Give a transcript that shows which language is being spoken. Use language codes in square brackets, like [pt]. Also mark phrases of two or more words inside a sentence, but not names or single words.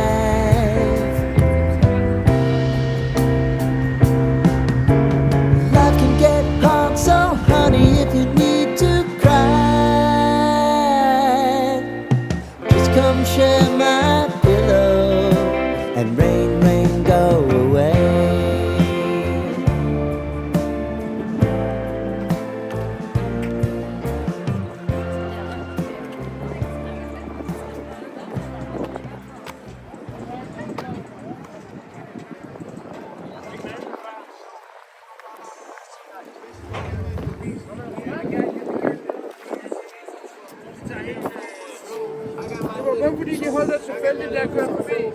[en] Life can get hard, so honey, if you need to cry, just come share my pillow and rain, rain, go away. [da] Det var kun fordi de holdt tilfældigt, der kørte forbi.